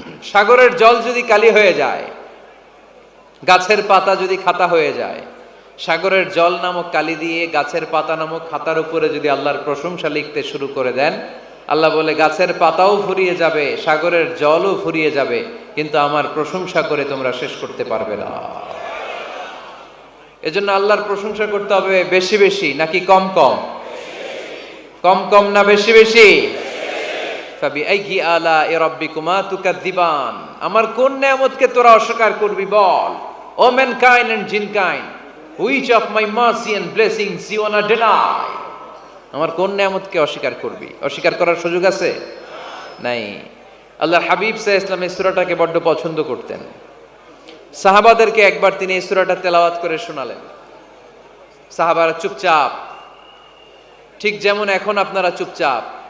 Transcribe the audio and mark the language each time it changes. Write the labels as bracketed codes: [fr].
[bn] সাগরের জল যদি কালি হয়ে যায়, গাছের পাতা যদি খাতা হয়ে যায়, সাগরের জল নামক কালি দিয়ে গাছের পাতা নামক খাতার উপরে যদি আল্লাহর প্রশংসা লিখতে শুরু করে দেন, আল্লাহ বলে গাছের পাতাও ফুরিয়ে যাবে, সাগরের জলও ফুরিয়ে যাবে, কিন্তু আমার প্রশংসা করে তোমরা শেষ করতে পারবে না। এজন্য আল্লাহর প্রশংসা করতে হবে বেশি বেশি নাকি কম কম? কম কম না বেশি বেশি? [ar] ফাবি আইয়ি আলাই রাব্বিকুমা তুকাদ্দিবান, [bn] আমার কোন নিয়ামতকে তোরা অস্বীকার করবি বল। [en] O mankind and jinnkind, which of my mercy and blessings you wanna deny? [bn] আমার কোন নিয়ামতকে অস্বীকার করবি? অস্বীকার করার সুযোগ আছে? নাই। আল্লাহর হাবিব সাল্লাল্লাহু আলাইহি ওয়াসাল্লাম এই সূরাটাকে বড্ড পছন্দ করতেন। সাহাবাদেরকে একবার তিনি এই সূরাটা তেলাওয়াত করে শোনালেন। সাহাবারা চুপচাপ, ঠিক যেমন এখন আপনারা চুপচাপ।